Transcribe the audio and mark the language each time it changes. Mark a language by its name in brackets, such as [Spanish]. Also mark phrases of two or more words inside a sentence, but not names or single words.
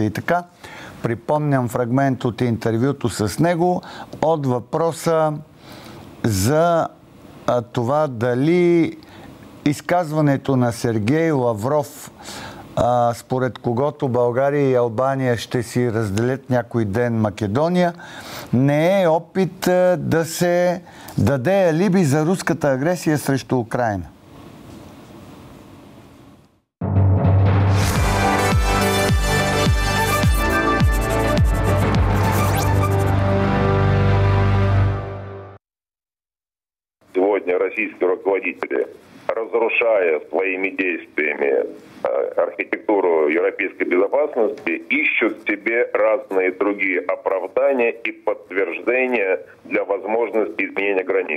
[Bulgarian] И така, припомням фрагмент от интервюто с него от въпроса за това дали изказването на Сергей Лавров, според когото България и Албания ще си разделят някой ден Македония, не е опит да се даде алиби за руската агресия срещу Украйна. [Russian] Сегодня российские руководители, разрушая своими действиями архитектуру европейской безопасности, ищут себе разные другие оправдания и подтверждения для возможности изменения границ.